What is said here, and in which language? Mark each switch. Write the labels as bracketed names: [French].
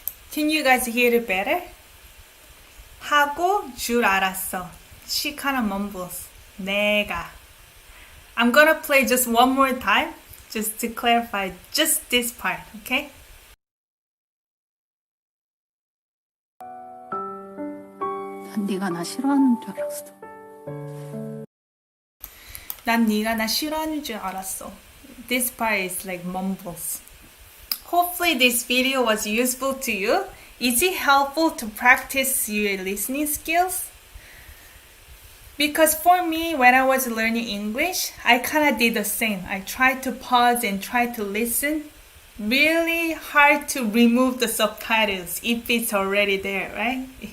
[English] Can you guys hear it better? [Korean] 하고 줄 알았어. [English] She kind of mumbles. [Korean] 내가. [English] I'm gonna play just one more time, just to clarify just this part, okay? [Korean] 난 네가 나 싫어하는 줄 알았어. 난 네가 나 싫어하는 줄 알았어. [English] This part is like mumbles. Hopefully this video was useful to you. Is it helpful to practice your listening skills? Because for me, when I was learning English, I kind of did the same. I tried to pause and try to listen. Really hard to remove the subtitles if it's already there, right?